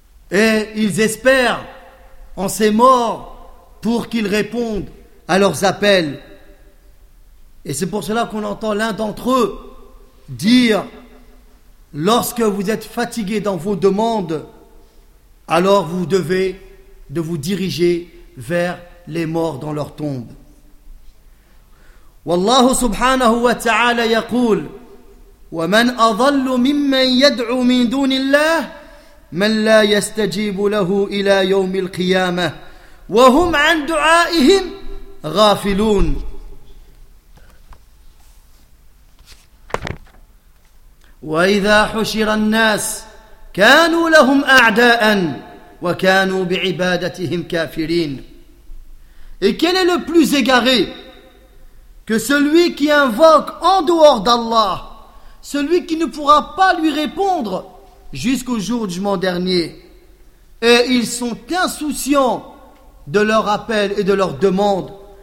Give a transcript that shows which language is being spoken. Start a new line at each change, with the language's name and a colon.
French: Et ils espèrent en ces morts pour qu'ils répondent à leurs appels. Et c'est pour cela qu'on entend l'un d'entre eux dire, lorsque vous êtes fatigué dans vos demandes, alors vous devez de vous diriger vers les morts dans leur tombe.
Arabic: والله سبحانه وتعالى يقول ومن أضل ممن يدعو من دون الله من لا يستجيب له إلى يوم القيامة وهم عن دعائهم غافلون. وإذا حشر الناس كانوا لهم أعداء وكانوا بعبادتهم كافرين.
French: Et quel est le plus égaré que celui qui invoque en dehors d'Allah, celui qui ne pourra pas lui répondre jusqu'au jour du jugement dernier. Et ils sont insouciants de leur appel et de leur demande.